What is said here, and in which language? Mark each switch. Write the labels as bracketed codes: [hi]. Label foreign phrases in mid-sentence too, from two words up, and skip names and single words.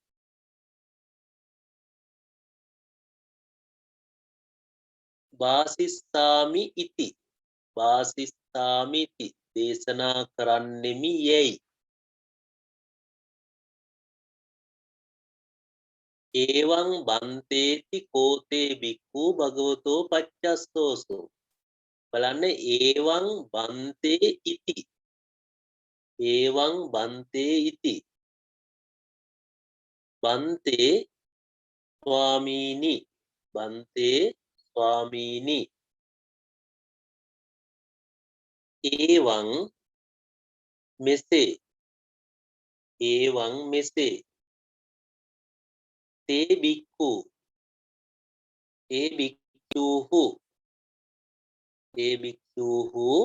[pi] වාසිස්සාමි ඉති වාසිස්සාමි ඉති [si] දේශනා කරන්නෙමි යැයි [pi] ඒවං බන්තේති කෝතේ බික්ඛු භගවතෝ පච්චස්සෝසෝ බලන්න ඒවං බන්තේ ඉති ඒවං බන්තේ ඉති බන්තේ ස්වාමීනි බන්තේ ස්වාමීනි [si] ඒවං මෙසේ ඒවං මෙසේ [pi] තේ බික්ඛු [si] ඒ බික්ඛූහු ඒ බික්ඛූහු